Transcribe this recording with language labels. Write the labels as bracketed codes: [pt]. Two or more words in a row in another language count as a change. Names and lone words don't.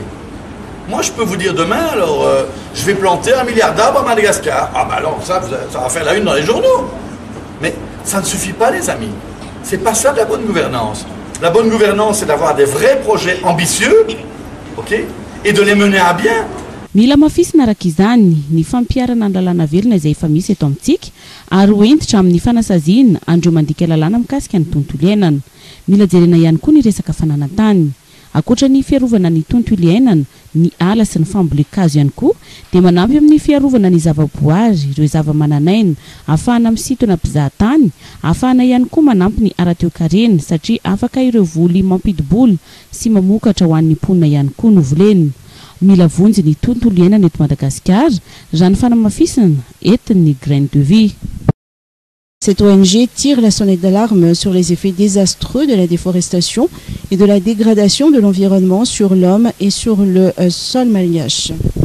[fr] Moi, je peux vous dire demain, alors, je vais planter 1 milliard d'arbres à Madagascar. Ah ben alors, ça va faire la une dans les journaux. Mais ça ne suffit pas, les amis. C'est pas ça de la bonne gouvernance. La bonne gouvernance, c'est d'avoir des vrais projets ambitieux, ok, et de les mener à bien. [mg] Mila mafisina araka izany ny fampiarana ny lalàna velona izay efa misy eto amintsika ary hoentitra amin'ny fanasaziana andreo mandika lalàna mikasika ny tontolo iainana. Mila jerena ihany koa ny resaka fananantany. Akoatra ny fiarovana ny tontolo iainana, ny ala sy ny fambolekazo ihany koa dia manampy amin'ny fiarovana ny zavaboary, ireo zavamananaina, ahafahana misintona mpizahatany, ahafahana ihany koa manampy ny ara-toe-karena satria afaka ireo voly mampidiboly sy mamokatra ho an'ny mponina ihany koa no voleny. Mila vonjy ny tontolo iainana eto Madagascar, raha ny fanamafisana entin'ny Graines de Vie. [fr] Cette ONG tire la sonnette d'alarme sur les effets désastreux de la déforestation et de la dégradation de l'environnement sur l'homme et sur le sol malgache.